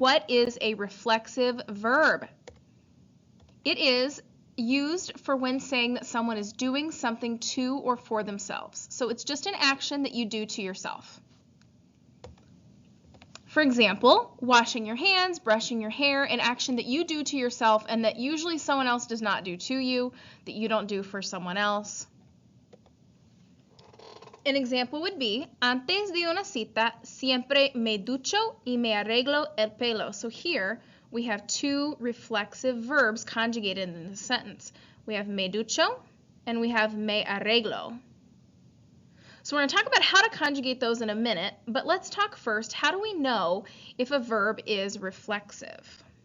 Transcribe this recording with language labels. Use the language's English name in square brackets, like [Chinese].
[English] What is a reflexive verb? It is used for when saying that someone is doing something to or for themselves. So it's just an action that you do to yourself. For example, washing your hands, brushing your hair, an action that you do to yourself and that usually someone else does not do to you, that you don't do for someone else. [Spanish] An example would be, antes de una cita, siempre me ducho y me arreglo el pelo. [English] So here we have two reflexive verbs conjugated in the sentence. We have me ducho and we have me arreglo. So we're going to talk about how to conjugate those in a minute, but let's talk first, how do we know if a verb is reflexive?